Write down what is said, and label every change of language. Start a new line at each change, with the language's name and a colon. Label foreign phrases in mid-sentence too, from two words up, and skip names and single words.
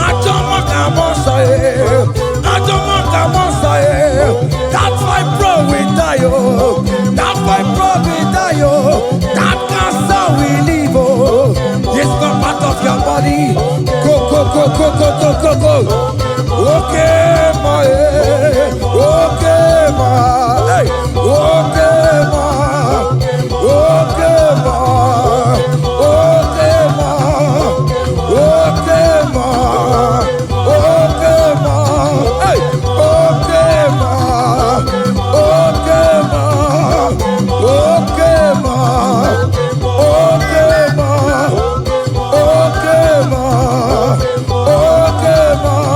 English: That's my bro with die, oh. That fibroid will die, oh. That cancer will leave, oh. It's not part of your body. Go, go, go, go, go, go, go, go. Okay, ma, okay, ma, hey, okay, ma, okay, ma, okay, ma, okay, ma, okay, ma, hey, okay, ma, okay, ma, okay, ma, okay, ma, okay, ma, okay, ma.